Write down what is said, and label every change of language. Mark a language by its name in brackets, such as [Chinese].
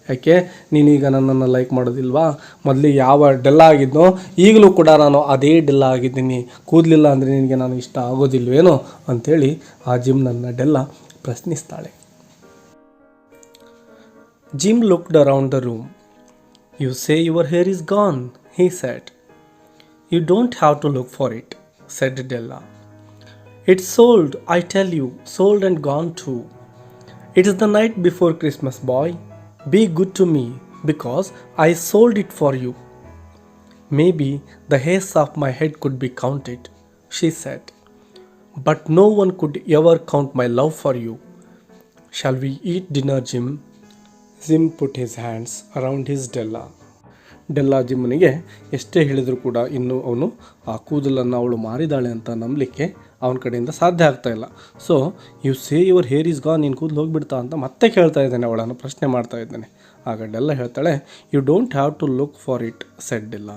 [Kannada] ಯಾಕೆ ನೀನೀಗ ನನ್ನನ್ನು ಲೈಕ್ ಮಾಡೋದಿಲ್ವಾ? ಮೊದಲಿಗೆ ಯಾವ ಡೆಲ್ಲ ಆಗಿದ್ನೋ ಈಗಲೂ ಕೂಡ ನಾನು ಅದೇ ಡೆಲ್ಲ ಆಗಿದ್ದೀನಿ, ಕೂದಲಿಲ್ಲ ಅಂದರೆ ನಿನಗೆ ನಾನು ಇಷ್ಟ ಆಗೋದಿಲ್ವೇನೋ ಅಂಥೇಳಿ ಆ ಜಿಮ್ ನನ್ನ ಡೆಲ್ಲ ಪ್ರಶ್ನಿಸ್ತಾಳೆ. [English] Jim looked around the room. You say your hair is gone, he said. You don't have to look for it, said Della. It's sold, I tell you, sold and gone too. It is the night before Christmas, boy. Be good to me, because I sold it for you. Maybe the hairs of my head could be counted, she said. But no one could ever count my love for you. Shall we eat dinner, Jim? Jim put his hands around his Della. [Kannada] ಡೆಲ್ಲ ಜಿಮ್ಮನಿಗೆ ಎಷ್ಟೇ ಹೇಳಿದರೂ ಕೂಡ ಇನ್ನೂ ಅವನು ಆ ಕೂದಲನ್ನು ಅವಳು ಮಾರಿದಾಳೆ ಅಂತ ನಂಬಲಿಕ್ಕೆ ಅವನ ಕಡೆಯಿಂದ ಸಾಧ್ಯ ಆಗ್ತಾಯಿಲ್ಲ. [English] so you say your hair is gone, [Kannada] ನೀನು ಕೂದಲು ಹೋಗಿಬಿಡ್ತಾ ಅಂತ ಮತ್ತೆ ಕೇಳ್ತಾ ಇದ್ದಾನೆ, ಅವಳನ್ನು ಪ್ರಶ್ನೆ ಮಾಡ್ತಾ ಇದ್ದಾನೆ. ಆಗ ಡೆಲ್ಲ ಹೇಳ್ತಾಳೆ, [English] You don't have to look for it said Della.